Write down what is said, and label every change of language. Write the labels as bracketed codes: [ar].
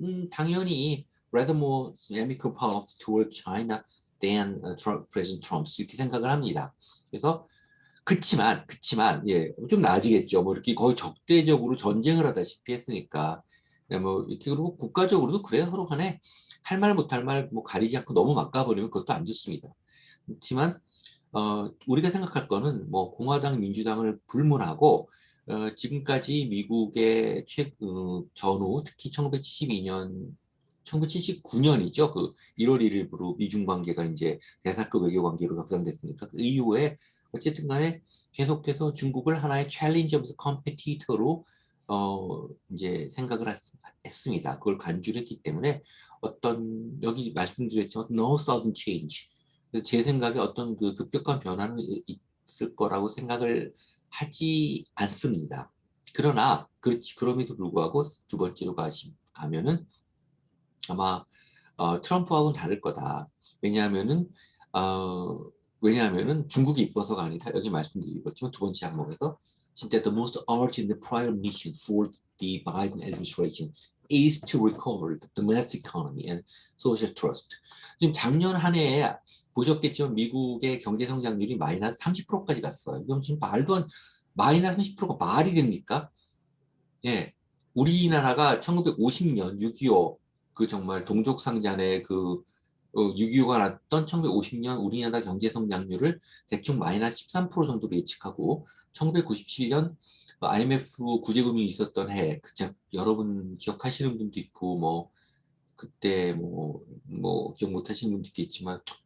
[ko] 당연히 [en] rather more amicable policy toward China than President Trump [ko] 이렇게 생각을 합니다. 그래서 그치만 예, 좀 나아지겠죠. 뭐 이렇게 거의 적대적으로 전쟁을 하다시피 했으니까. 뭐 이렇게 그리고 국가적으로도 그래요. 서로 간에 할 말 못할 말 뭐 가리지 않고 너무 막가버리면 그것도 안 좋습니다. 그렇지만 우리가 생각할 거는 뭐 공화당, 민주당을 불문하고 지금까지 미국의 전후 특히 1972년, 1979년이죠. 그 1월 1일부로 미중 관계가 이제 대사급 외교 관계로 격상됐으니까 그 이후에 어쨌든 간에 계속해서 중국을 하나의 챌린저면서 컴피티터로 이제 생각을 했습니다. 그걸 간주를 했기 때문에 어떤 여기 말씀드렸지만 [en] no sudden change [ko] 제 생각에 어떤 그 급격한 변화는 있을 거라고 생각을 하지 않습니다. 그러나 그렇지 그럼에도 불구하고 두 번째로 가면은 아마 트럼프하고는 다를 거다. 왜냐하면은 어, 왜냐하면은 중국이 이뻐서가 아니라 여기 말씀드리겠지만 두 번째 항목에서 진짜 [en] the most urgent prior mission for the Biden administration is to recover the domestic economy and social trust. [ko] 지금 작년 한 해에 보셨겠지만 미국의 경제 성장률이 마이너스 30%까지 갔어요. 이건 지금 말도 안 마이너스 30%가 말이 됩니까? 예. 우리나라가 1950년 6.25 그 정말 동족상잔의 그 6.25가 났던 1950년 우리나라 경제 성장률을 대충 마이너스 13% 정도로 예측하고 1997년 IMF 구제금이 있었던 해, 여러분 기억하시는 분도 있고 뭐 그때 뭐 기억 못하시는 분도 있겠지만